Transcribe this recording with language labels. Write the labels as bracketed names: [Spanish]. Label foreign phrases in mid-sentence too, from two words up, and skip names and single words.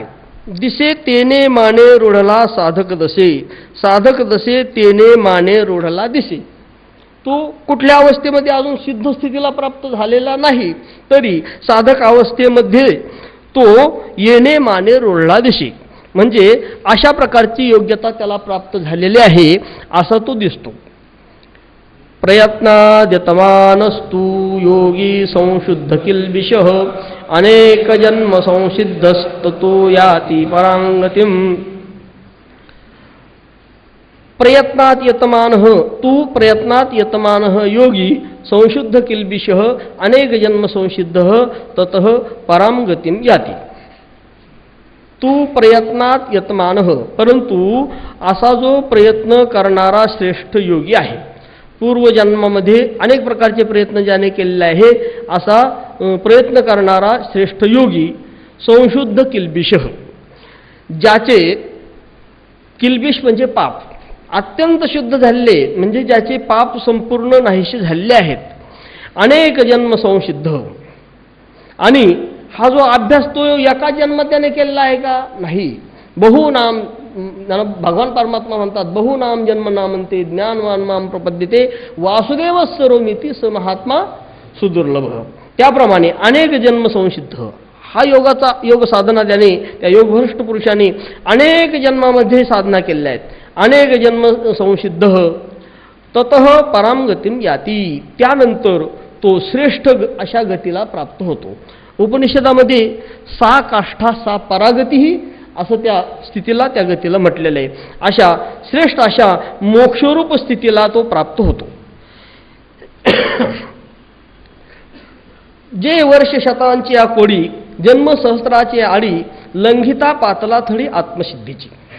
[Marathi] दिसे तेने माने रोढला साधक दसे, साधक दसे तेने माने रोढला दिसे. तो कुठल्या अवस्थेमध्ये अजून सिद्ध स्थितीला प्राप्त झालेला नाही, तरी साधक अवस्थेमध्ये तो येणे माने रोढला दिसे, म्हणजे अशा प्रकारची योग्यता त्याला प्राप्त झालेली आहे असा तो दिसतो. [Sanskrit] प्रयत्नाद्यतमानस्तु योगी संशुद्ध किल्बिषः, अनेक जन्म संसिद्धस्ततो याति परांगतिम. प्रयत्नात यतमानः, तू प्रयत्नात यतमानः योगी संशुद्ध किल्बिषः, अनेक जन्म संसिद्धः ततः परांगतिम याति. तू प्रयत्नात यतमानः, [Marathi] परंतु असा जो प्रयत्न करणारा श्रेष्ठ योगी आहे, पूर्वजन्मामध्ये अनेक प्रकारचे प्रयत्न ज्याने केलेले आहे असा प्रयत्न करणारा श्रेष्ठ योगी, [Sanskrit] संशुद्ध किल्बिषः, [Marathi] ज्याचे किल्बिष म्हणजे पाप अत्यंत शुद्ध झालेले, म्हणजे ज्याचे पाप संपूर्ण नाहीसे झालेले आहेत. [Sanskrit] अनेक जन्म संसिद्ध, [Marathi] आणि हा जो अभ्यास तो एका जन्मात त्याने केलेला आहे का, नाही. बहुनाम, भगवान परमात्मा म्हणतात, [Sanskrit] बहुनाम जन्म नामंते ज्ञानवान माम प्रपद्यते वासुदेव सर्वमिती स महात्मा सुदुर्लभ. [Marathi] त्याप्रमाणे [Sanskrit] अनेक जन्म संसिद्ध [Marathi] हा योग साधना त्याने, त्या योगभ्रष्ट पुरुषाने अनेक जन्मामध्ये साधना केलेल्या आहेत. [Sanskrit] अनेक जन्म संसिद्ध ततः परामगतीम याती, [Marathi] त्यानंतर तो श्रेष्ठ अशा गतीला प्राप्त होतो. उपनिषदामध्ये [Sanskrit] सा काष्ठा सा परागती [Marathi] असं त्या स्थितीला, त्या गतीला म्हटलेलं आहे. अशा श्रेष्ठ अशा मोक्षरूप स्थितीला तो प्राप्त होतो. जे वर्ष शतांची या कोडी, जन्म सहस्राची आडी, लंघिता पातला थडी आत्मसिद्धीची.